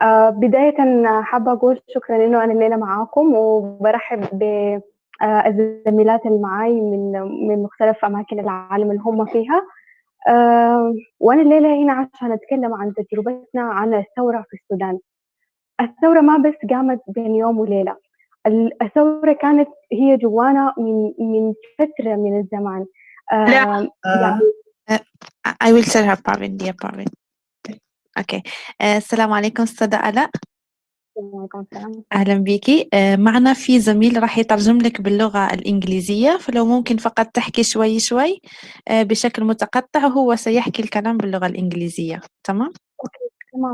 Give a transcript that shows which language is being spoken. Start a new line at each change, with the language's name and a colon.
Arabic: بداية حابة أقول شكرا إنه أنا الليلة معاكم، وبرحب بالزميلات اللي معاي من مختلف أماكن العالم اللي هم فيها. وأنا الليلة هنا عشان أتكلم عن تجربتنا عن الثورة في السودان. الثورة ما بس قامت بين يوم وليلة، الثورة كانت هي جوانا من فترة من الزمان. لا. يعني
English: I will tell her Parvin, dear Parvin. Okay.
Arabic: السلام عليكم أستاذة آلاء. عليكم السلام. أهلا بيكي. معنا في زميل راح يترجم لك باللغة الإنجليزية، فلو ممكن فقط تحكي شوي شوي بشكل متقطع، وهو سيحكي الكلام باللغة الإنجليزية. تمام؟ اوكي تمام.